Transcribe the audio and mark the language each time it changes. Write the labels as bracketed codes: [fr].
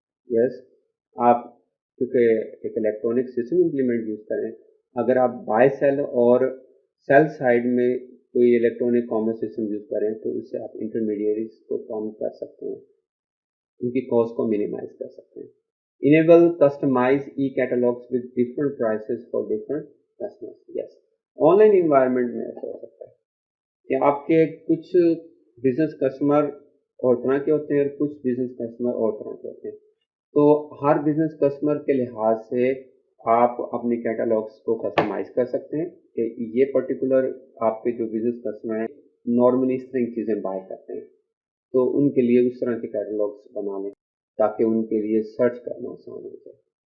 [ur] Yes, آپ کیونکہ ایک الیکٹرانک سسٹم امپلیمنٹ یوز کریں, اگر آپ بائی سیل اور سیل سائڈ میں کوئی الیکٹرانک کامرس سسٹم یوز کریں تو اس سے آپ انٹرمیڈیریز کو کم کر سکتے ہیں, ان کی کاسٹ کو منیمائز کر سکتے ہیں. [en] enable customized e-catalogs with different prices for different customers. [ur] Yes, on line environment میں ایسا ہو سکتا ہے کہ آپ کے کچھ بزنس کسٹمر اور طرح کے ہوتے ہیں اور کچھ بزنس کسٹمر اور طرح کے ہوتے ہیں. تو ہر بزنس کسٹمر کے لحاظ سے آپ اپنی کیٹالاگس کو کسٹمائز کر سکتے ہیں کہ یہ پرٹیکولر آپ کے جو بزنس کسٹمر ہیں نارملی اس طرح کی چیزیں بائی کرتے ہیں, تو ان کے لیے اس طرح کے کیٹالاگس بنا لیں تاکہ ان کے لیے سرچ کرنا آسان ہو جائے.